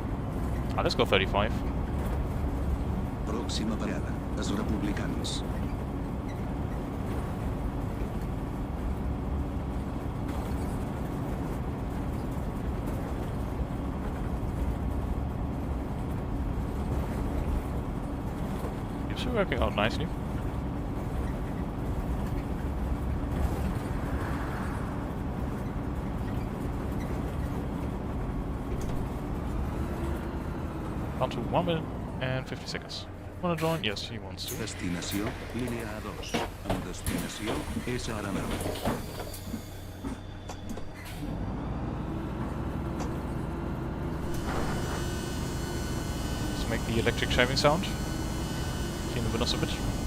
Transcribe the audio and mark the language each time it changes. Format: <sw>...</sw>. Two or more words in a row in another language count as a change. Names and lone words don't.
<en>Ah, let's go 35.</en> <ca>Pròxima parada, els republicans.</ca> <en>Seems to be working out nicely. Down to 1 minute and 50 seconds. Wanna join? Yes, he wants to.</en> <ca>Destinació, línia A2. Amb destinació, és ara meu.</ca> <en>Let's make the electric shaving sound. Clean the windows a bit.</en>